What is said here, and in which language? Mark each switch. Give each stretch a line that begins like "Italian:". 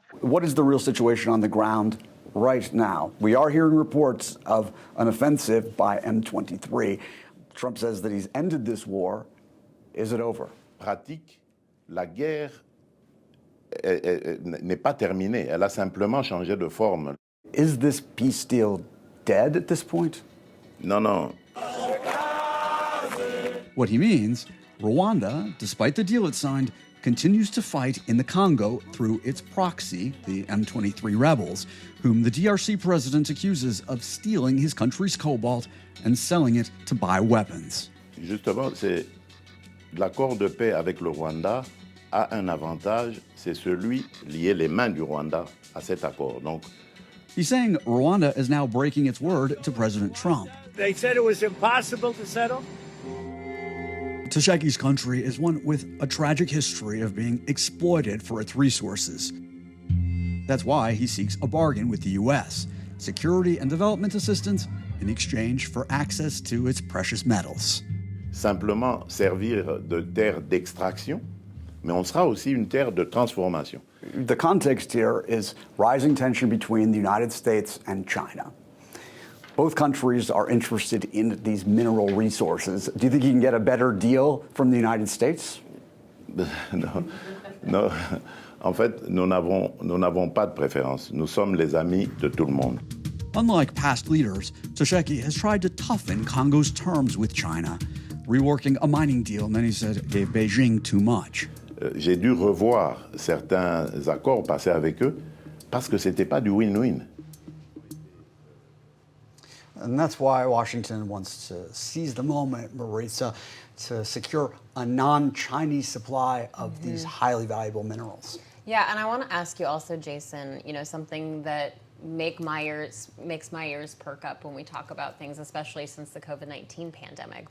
English: What is the real situation on the ground right now? We are hearing reports of an offensive by M23. Trump says that he's ended this war. Is it over?
French: Pratique, la guerre n'est pas terminée. Elle a simplement changé de forme.
English: Is this peace deal dead at this point?
French: Non, non.
English: What he means, Rwanda, despite the deal it signed, continues to fight in the Congo through its proxy, the M23 rebels, whom the DRC president accuses of stealing his country's cobalt and selling it to buy weapons.
French: Justement, c'est l'accord de paix avec le Rwanda a un avantage, c'est celui lié les mains du Rwanda à cet accord. Donc,
English: he's saying Rwanda is now breaking its word to President Trump. They said it was impossible to settle. Tshisekedi's country is one with a tragic history of being exploited for its resources. That's why he seeks a bargain with the U.S., security and development assistance in exchange for access to its precious metals.
French: simplement servir de terre d'extraction, mais on sera aussi une terre de transformation.
English: The context here is rising tension between the United States and China. Both countries are interested in these mineral resources. Do you think you can get a better deal from the United States?
French: Non, non. En fait, nous n'avons pas de préférence. Nous sommes les amis de tout le monde.
English: Unlike past leaders, Tshisekedi has tried to toughen Congo's terms with China, reworking a mining deal many said gave Beijing too much.
French: J'ai dû revoir certains accords passés avec eux parce que c'était pas du win-win.
English: And that's why Washington wants to seize the moment, Maritza, to secure a non-Chinese supply of these highly valuable minerals. Yeah, and I want to ask you also, Jason, something that makes my ears perk up when we talk about things, especially since the COVID-19 pandemic.